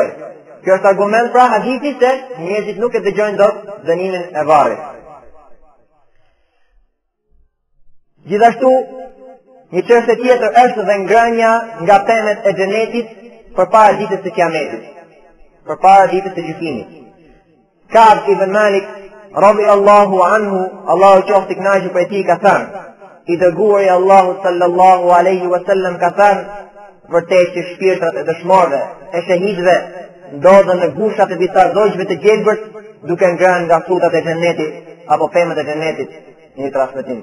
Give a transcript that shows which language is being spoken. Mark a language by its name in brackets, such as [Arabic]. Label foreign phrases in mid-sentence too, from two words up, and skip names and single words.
[Albanian] Kjo është argument pra hadithi se njerëzit nuk e dëgjojnë dot dënimin e varrit. Gjithashtu, një çështje tjetër është dhe ngrënia nga pemet e xhenetit përpara ditës së Kiametit, përpara ditës së gjykimit. Ka'b ibn Malik [Arabic] رضي الله عنه, [Albanian] Allahu qoftë i kënaqur prej tij, ka thënë, i dërguari i Allahut [Arabic] صلى الله عليه وسلم [Albanian] ka thënë, vërtet që shpirtrat e dëshmorëve, e shahidëve, ndodhen në gushat e disa zogjve të gjelbërt, duke ngrënë nga frutat e xhenetit apo pemet e xhenetit, një transmetim.